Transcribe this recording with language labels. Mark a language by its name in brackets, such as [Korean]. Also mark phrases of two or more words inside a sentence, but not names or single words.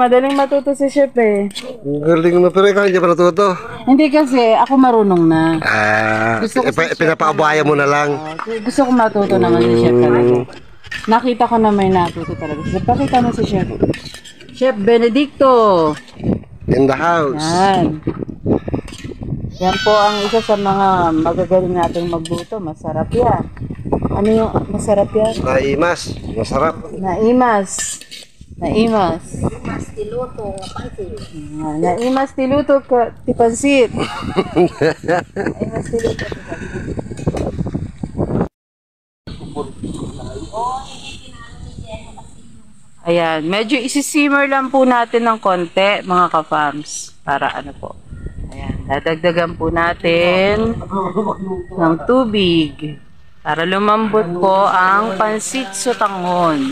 [Filipino] Madaling matuto si chef eh. Galing na, pero ikaw hindi pa natuto. Hindi kasi, ako marunong na. Gusto ko Pinapaabaya mo na lang. Gusto ko matuto naman si chef talaga. Nakita ko na may natuto talaga. So, pakita mo si chef. Chef Benedicto. [English] In the house. [Filipino] Yan. Yan po ang isa sa mga magagaling nating magluto. Masarap yan. Ano yung masarap yan? [Iloko] Naimas. Masarap. Naimas. Naimas. Naimas tiluto pansit. Naimas tiluto tipansit. Naimas tiluto tipansit. [Filipino] Ayan, medyo isi-simmer lang po natin ng konti, mga ka-fams. Para ano po. Ayan, dadagdagan po natin ng tubig. Para lumambot po ang pansit sutanghon.